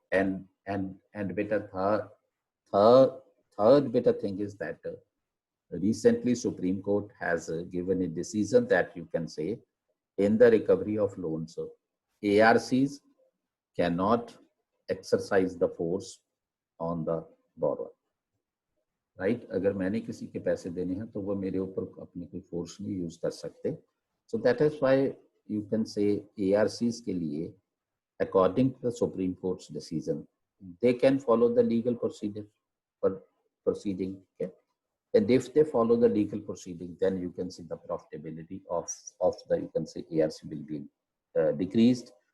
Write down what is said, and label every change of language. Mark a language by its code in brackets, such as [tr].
[en] And better third better thing is that recently Supreme Court has given a decision that, you can say, in the recovery of loans, ARCs cannot exercise the force on the borrower, right? [hi] अगर मैंने किसी के पैसे देने हैं तो वो मेरे ऊपर अपनी कोई फोर्स नहीं यूज कर सकते. [en] So that is why you can say ARCs के लिए, according to the Supreme Court's decision, they can follow the legal proceeding. Okay? And if they follow the legal proceeding, then you can see the profitability of the, you can say, ARC will be decreased.